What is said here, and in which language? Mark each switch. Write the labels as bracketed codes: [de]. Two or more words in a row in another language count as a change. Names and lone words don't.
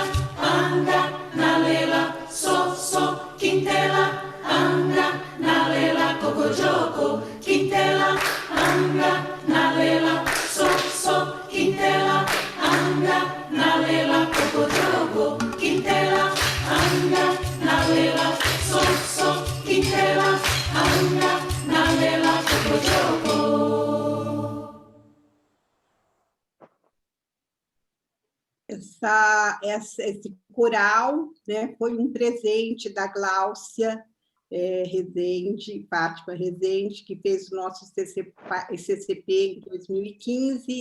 [pt] anda na lela, so, Quintela, anda na lela, coco, Quintela, anda na lela, so, Quintela, anda na lela, coco, Quintela, anda na lela, so, Quintela, anda na lela, coco. Esse coral, né, foi um presente da Gláucia Rezende, Fátima Rezende, que fez o nosso CCP em 2015.